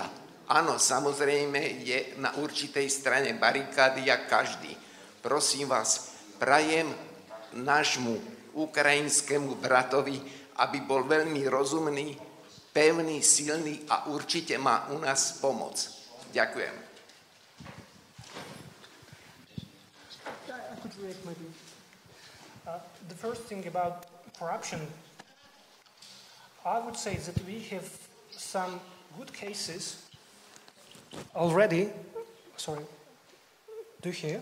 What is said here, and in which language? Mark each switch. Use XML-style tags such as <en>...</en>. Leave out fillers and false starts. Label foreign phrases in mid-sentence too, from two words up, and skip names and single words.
<sk>Áno, samozrejme je na určitej strane barikády, jak každý. Prosím vás, prajem nášmu ukrajinskému bratovi, aby bol veľmi rozumný, pevný, silný a určite má u nás pomoc. Ďakujem.</sk> <en>The first thing about corruption, I would say that we have some good cases already. Sorry, do you hear?</en>